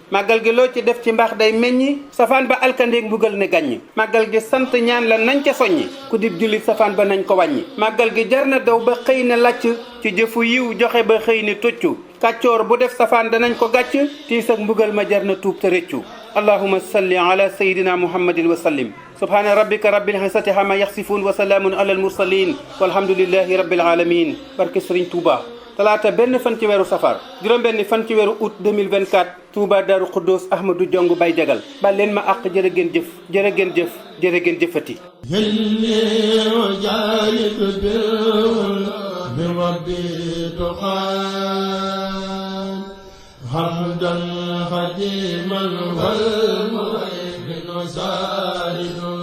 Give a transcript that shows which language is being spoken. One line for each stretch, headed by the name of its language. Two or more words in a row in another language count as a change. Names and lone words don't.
Wolof: Màggal gi loo ci def ci mbaax day meññi, safaan ba alkandeeg mbugal ne gàññ. Màggal gi sant ñaan la nañ ca soññi, ku dib jullit safaan ba nañ ko wàññi. Màggal gi jar na daw ba xëy ne làcc, ci jëfu yiw joxe ba xëy ne toccu. Kàccoor bu def safaan danañ ko gàcc, tiis ak mbugal ma jar na tuub te rëccu.
Arabic: اللهم صل على سيدنا محمد وسلم. سبحان ربك رب العزة عما يصفون وسلام على المرسلين والحمد لله رب العالمين.
Wolof: Barke Serigne Touba. Talaata benn fan ci weeru safar, juróom benn fan ci weeru
French: août deux mille vingt-quatre,
Wolof: Touba Darou Khoudoss Ahmadou Diong Baye Jagal. Baal leen ma àq, jërë ngeen jëf, jërë ngeen jëf, jërë ngeen jëfati.
Arabic: هلي وجاهد بالرب تقى حمدا خديما والمؤمن زاهد.